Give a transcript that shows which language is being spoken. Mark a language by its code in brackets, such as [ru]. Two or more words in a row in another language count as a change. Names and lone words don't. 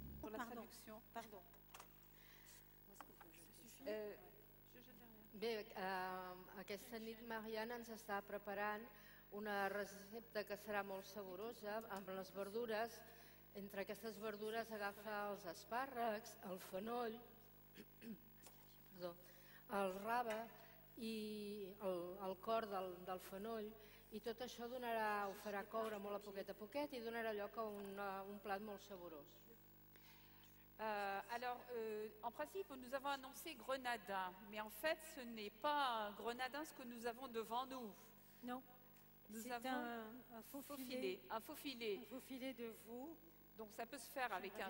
[fr] la traduction. Pardon. [ca] Bé, aquesta nit Mariana ens està preparant una recepta que serà molt saborosa amb les verdures. Entre aquestes verdures agafa els espàrrecs, el fenoll, el rave i el cor del fenoll, i tot això ho farà coure molt a poquet i donarà lloc a un plat molt saborós. [fr] Alors, en principe, nous avons annoncé grenadin, mais en fait, ce n'est pas un grenadin ce que nous avons devant nous. Non, Nous c'est avons un faux filet. un faux filet. Un faux filet de veau. Donc ça peut se faire avec un